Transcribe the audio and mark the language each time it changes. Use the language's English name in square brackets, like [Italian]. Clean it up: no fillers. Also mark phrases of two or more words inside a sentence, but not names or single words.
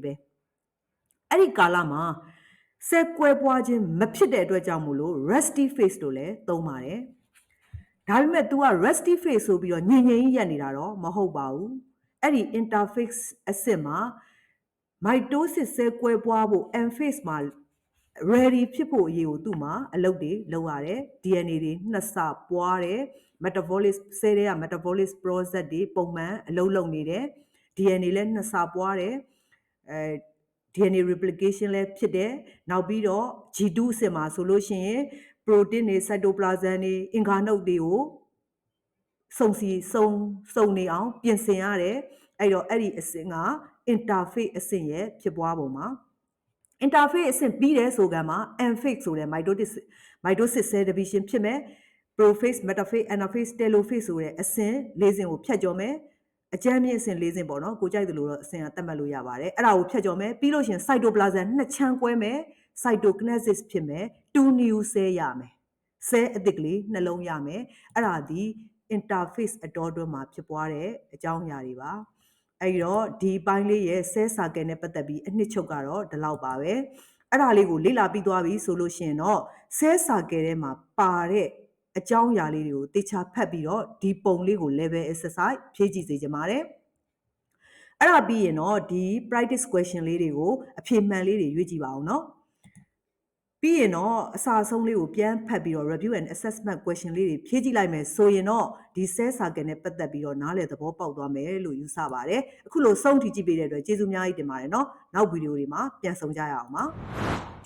[Burmese] ပဲအဲ့ဒီကာလမှာဆဲကွဲပွားခြင်းမဖြစ်တဲ့အတွက်ကြောင့်မို့လို့ [English] resty phase [Burmese] လို့လည်းသုံးပါတယ်ဒါပေမဲ့ तू က [English] resty phase [Burmese] ဆိုပြီးတော့ညင်ကြီးရက်နေတာတော့မဟုတ်ပါဘူးအဲ့ဒီ interface အဆင့်မှာ mitosis ဆဲကွဲပွားဖို့ [English] M phase [Burmese] မှာ ready ဖြစ်ဖို့အရေးကိုသူ့မှာအလုပ်တွေလုပ်ရတယ် DNA တွေနှစ်ဆပွားတယ် metabolic ဆဲတွေက [English] metabolic process [Burmese] တွေပုံမှန်အလုပ်လုပ်နေတယ် DNA လည်းနှစ်ဆပွားတယ် [English] DNA replication [Burmese] လည်းဖြစ်တယ်နောက်ပြီးတော့ G2 အဆင့်မှာဆိုလို့ရှိရင် protein တွေ cytoplasm တွေအင်္ဂါနှုတ်တွေကိုစုံနေအောင်ပြင်ဆင်ရတယ်အဲ့တော့အဲ့ဒီအဆင့်က interface အဆင့်ရဲ့ဖြစ်ပွားပုံမှာ interface အဆင့်ပြီးတဲ့ဆိုကံမှာ [English] M phase [Burmese] ဆိုတဲ့ [English] mitosis cell division [Burmese] ဖြစ်မယ် prophase [English] metaphase anaphase telophase [Burmese] ဆိုတဲ့အဆင့်၄ဆင့်ကိုဖြတ်ကျော်မယ်အကျမ်းမြင့်အဆင့်၄ဆင့်ပေါ့နော်ကိုကြိုက်တယ်လို့တော့အဆင့်ကသတ်မှတ်လို့ရပါတယ်အဲ့ဒါကိုဖြတ်ကျော်မယ်ပြီးလို့ရှင် cytoplasm နှစ်ချမ်းကွဲမယ် cytokinesis ဖြစ်မယ် [English] 2 new cell [Burmese] ရမယ် cell အသစ်ကလေးနှလုံးရမယ်အဲ့ဒါဒီ interface အတော်တွင်းမှာဖြစ်ပွားတဲ့အကြောင်းအရာတွေပါအဲ့တော့ဒီပိုင်းလေးရဲ့ [English] cell cycle [Burmese] နဲ့ပတ်သက် ပြီးအနှစ်ချုပ်ကတော့ဒီလောက်ပါပဲအဲ့ဒါလေးကိုလေ့လာပြီးသွားပြီဆိုလို့ရှင်တော့ [English] cell cycle [Burmese] ထဲမှာပါ တဲ့အကြောင်းအရာလေးတွေကိုတေချာဖတ်ပြီးတော့ဒီပုံလေးကို [English] level exercise [Burmese] ဖြည့်ကြည့်စေချင်ပါတယ်အဲ့ဒါပြီးရင်တော့ဒီ [English] practice question [Burmese] လေးတွေကိုအဖြေမှန်လေးတွေရွေးကြည့်ပါအောင်နော်ပြီးရင်တော့အစာဆုံးလေးကိုပြန်ဖတ်ပြီးတော့ [English] review and assessment question [Burmese] လေးတွေဖြည့်ကြည့်လိုက်မယ်ဆိုရင်တော့ဒီ [English] cell cycle [Burmese] နဲ့ပတ်သက်ပြီးတော့နားလည်သဘောပေါက်သွားမယ်လို့ယူဆပါတယ်အခုလိုဆုံးထိကြည့်ပေးတဲ့အတွက်ကျေးဇူးအများကြီးတင်ပါတယ်နော်နောက်ဗီဒီယိုတွေမှာပြန်ဆုံကြရအောင်ပါ